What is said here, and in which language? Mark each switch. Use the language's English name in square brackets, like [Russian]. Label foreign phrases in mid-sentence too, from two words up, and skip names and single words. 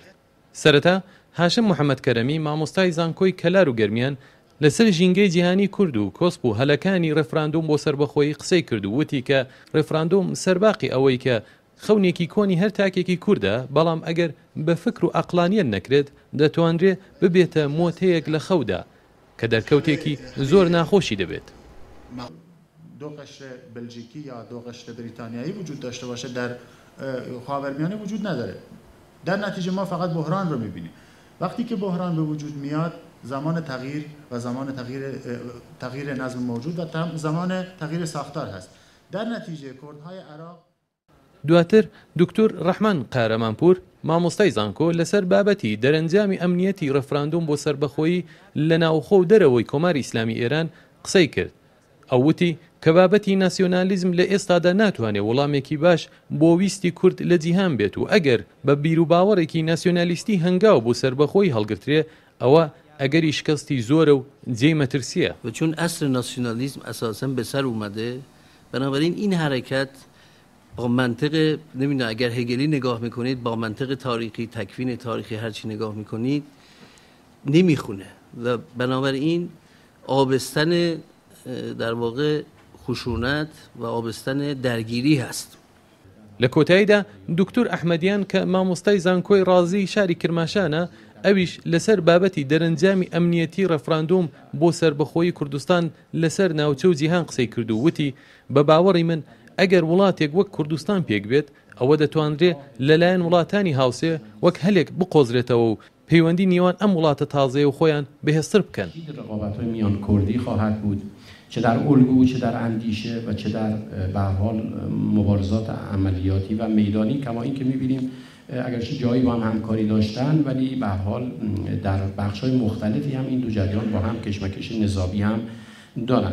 [Central Kurdish] سەرەتا هاشم محەممەد کەرەمی مامۆستای زانکۆی کەلار و گەرمیان لەسەر ژینگەی جیهانی کورد و کۆسپ و هەلەکانی ڕێفراندۆم بۆ سربەخۆی قسەی کرد و وتی کە ڕێفراندۆم سەرباقی ئەوەی کە خەونێکی کۆنی هەر تاکێکی کووردە، بەڵام ئەگەر بە فکر و عەقلانیەت نەکرێت دەتوانرێ ببێتە مۆتەیەک لە خەودا کە دەرکەوتێکی زۆر ناخۆشی دەبێت. [Persian] دو قشر بلژیکی یا دو قشر بریتانیایی وجود داشته باشه در خاورمیانه وجود نداره. در نتیجه ما فقط بحران رو میبینیم. وقتی که بحران به وجود میاد، زمان تغییر و زمان تغییر نظم موجود و زمان تغییر ساختار هست. در نتیجه کردهای عراق [Central Kurdish] دواتر دکتۆر ڕەحمان قارەمانپور مامۆستای زانکۆ لەسەر بابەتی دەرەنجامی ئەمنیەتی ڕەفراندۆم بۆ سربەخۆیی لە ناوخۆ و دەرەوەی کۆماری ئیسلامی ئێران قسەی کرد. ئەو وتی کە بابەتی ناسیۆنالیزم لە ئێستادا ناتوانێت وەڵامێکی باش بۆ ویستی کورد لە جیهان بێت و ئەگەر بە بیر و باوەڕێکی ناسیۆنالیستی هەنگاو بۆ سربەخۆی هەڵگرترێ ئەوە ئەگەری شکستی زۆرە و جێی مەترسیە. [Persian] و چون اصل ناسیونالیسم اساساً به سر اومده، بنابراین این حرکت با منطق نمیدونم اگر هگلی نگاه میکنید، با منطق تاریخی، تکوین تاریخی هرچی نگاه میکنید نمیخونه و بنابراین آبستن در واقع خشونت و آبستن درگیری هست. [Central Kurdish] لە کۆتاییدا دکتۆر ئەحمەدیان کە مامۆستای زانکۆی ڕازی شاری کرماشانە، ئەویش لەسەر بابەتی دەرەنجامی ئەمنیەتی ڕەفراندۆم بۆ سربەخۆیی کوردستان لەسەر ناوچە و جیهان قسەی کرد و وتی بە باوەڕی من ئەگەر وڵاتێک وەک کوردستان پێک بێت، ئەوە دەتوانرێ لەلایەن وڵاتانی هاوسێ وەک هەلێک بقۆزرێتەوە و پەیوەندی نێوان ئەم وڵاتە تازەیە و خۆیان بەهێزتر بکەن. [Persian] رقابت‌های میان کوردی خواهد بود، چه در الگو، چه در اندیشه و چه در به هر حال مبارزات عملیاتی و میدانی، کما اینکه می‌بینیم اگرچه جایی با هم همکاری داشتن ولی به هر حال در بخش‌های مختلفی هم این دو جریان با هم کشمکش نظامی هم دارن.